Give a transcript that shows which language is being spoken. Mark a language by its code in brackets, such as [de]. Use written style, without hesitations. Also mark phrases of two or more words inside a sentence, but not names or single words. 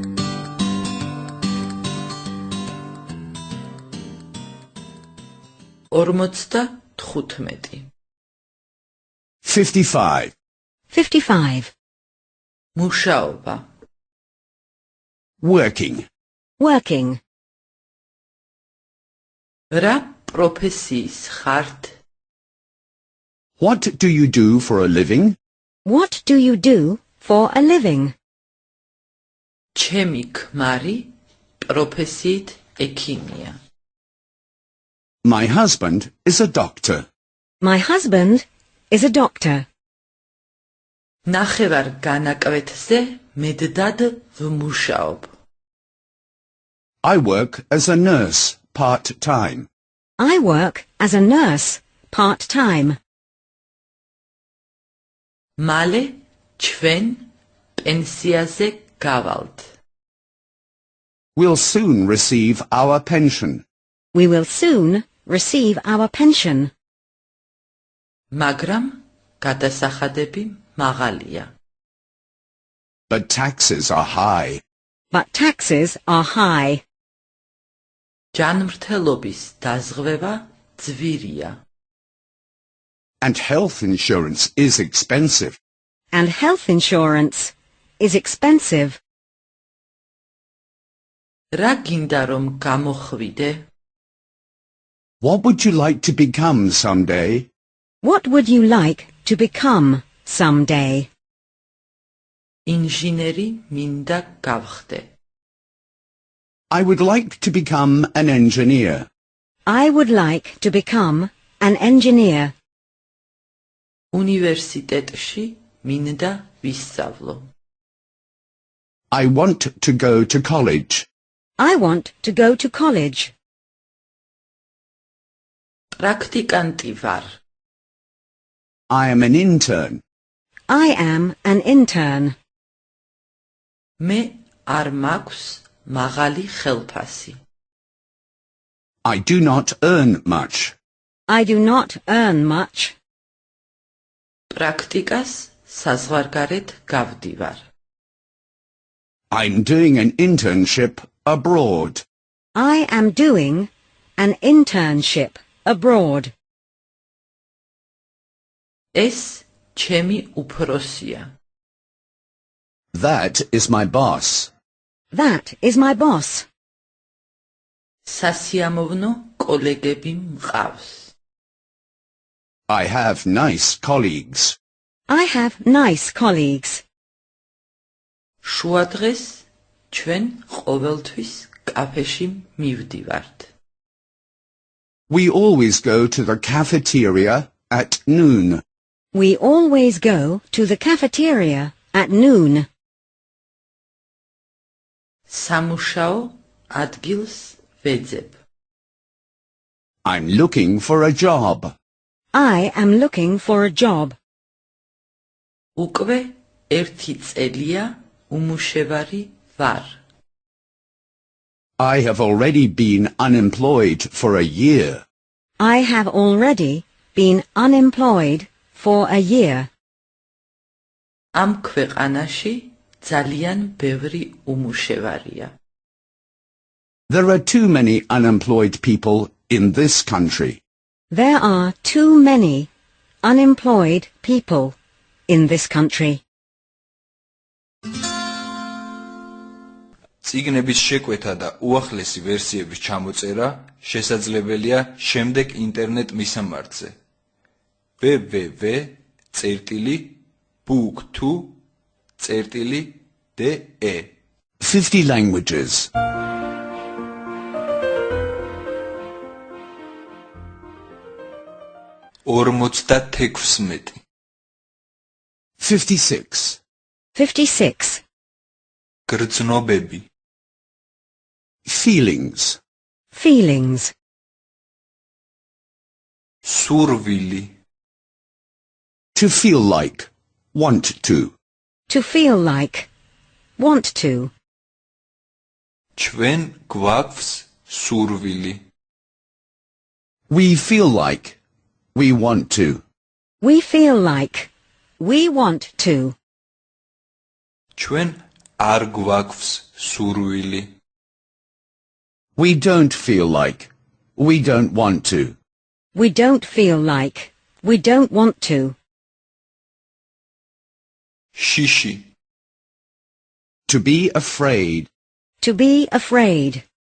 [en] 55 55. 55. [ka] მუშაობა [en] Working. Working. [ka] რა პროფესიის ხართ? [en] What do you do for a living? What do you do for a living? [ka] ჩემი ქმარი პროფესიით ექიმია. [en] My husband is a doctor. My husband is a doctor. [ka] ნახევარ განაკვეთზე მედდად ვმუშაობ. [en] I work as a nurse part-time. I work as a nurse part-time. [ka] მალე ჩვენ პენსიაზე გავალთ. [en] We'll soon receive our pension. We will soon receive our pension. [ka] მაგრამ გადასახადები მაღალია. [en] But taxes are high. But taxes are high. [ka] ჯანმრთელობის დაზღვევა ძვირია. [en] And health insurance is expensive. And health insurance is expensive. [ka] რა გინდა რომ გამოხვიდე? [en] What would you like to become someday? What would you like to become someday? [ka] ინჟინერი მინდა გავხდე. [en] I would like to become an engineer. I would like to become an engineer. [ka] უნივერსიტეტში მინდა ვისწავლო. [en] I want to go to college. I want to go to college. [ka] პრაქტიკანტი ვარ. [en] I am an intern. I am an intern. [ka] მე არ მაქვს მაღალი ხელფასი. [en] I do not earn much. I do not earn much. [ka] პრაქტიკას საზღვარგარეთ გავდივარ. [en] I'm doing an internship abroad. I am doing an internship abroad. [ka] ეს ჩემი უფროსია. [en] That is my boss. That is my boss. [ka] სასიამოვნო კოლეგები მყავს. [en] I have nice colleagues. I have nice colleagues. [ka] შუადღეს ჩვენ ყოველთვის კაფეში მივდივართ. [en] We always go to the cafeteria at noon. We always go to the cafeteria at noon. [ka] სამუშაო ადგილს ვეძებ. [en] I'm looking for a job. I am looking for a job. [ka] უკვე ერთი წელია უმუშევარი ვარ. [en] I have already been unemployed for a year. I have already been unemployed for a year. [ka] ამ ქვეყანაში ძალიან ბევრი უმუშევარია. [en] There are too many unemployed people in this country. There are too many unemployed people in this country. [ka] წიგნების შეკვეთა და უახლესი ვერსიების ჩამოწერა შესაძლებელია შემდეგ ინტერნეტ მისამართზე www.book2.de [en] 50 languages. 56 56. 56. [ka] გრძნობები [en] Feelings. Feelings. [ka] სურვილი [en] To feel like. Want to. To feel like. Want to. [ka] ჩვენ გვაქვს სურვილი [en] We feel like. We want to. We feel like. We want to. [ka] ჩვენ არ გვაქვს სურვილი [en] We don't feel like. We don't want to. We don't feel like. We don't want to. [ka] შიში [en] To be afraid. To be afraid.